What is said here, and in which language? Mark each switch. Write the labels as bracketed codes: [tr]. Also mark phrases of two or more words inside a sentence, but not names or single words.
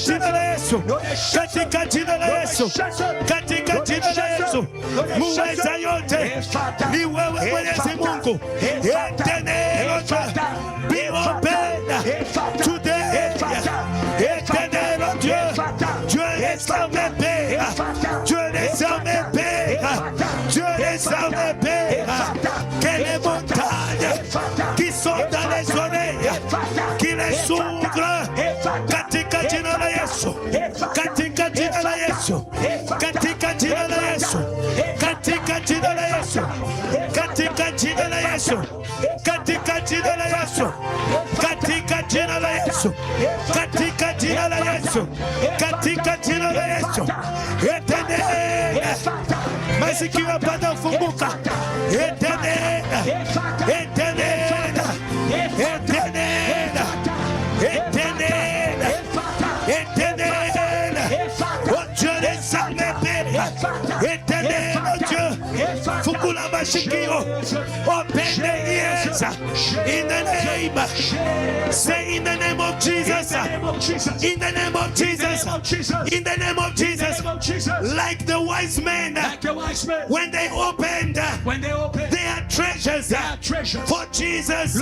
[sw] jina la Yesu, katika jina la Yesu, katika jina la Yesu. Muweza yote ni wewe Mwenyezi Mungu. [en] Éternel be open today. [fr] Éternel Dieu, Dieu les armées paix, Dieu les armées paix, Dieu les armées paix. Que les montagnes qui sont dans les oreilles, qui les s'ouvrent, [sw] katika jina la Yesu, katika jina la Yesu, katika jina la Yesu, katika jina la Yesu, katika jina la Yesu, katika jina la Yesu, katika jina la Yesu, katika jina la Yesu, katika jina la Yesu. Éternel, masikio yapata kufunguka. [fr] Éternel, Éternel, Éternel, Éternel, Éternel, oh Dieu des armées, Éternel, oh Dieu, [sw] fungula masikio, [en] open the ears, Jesus. In the name. Say in the name of Jesus. In the name of Jesus. In the name of Jesus. Like the wise men. When they opened their treasures for Jesus.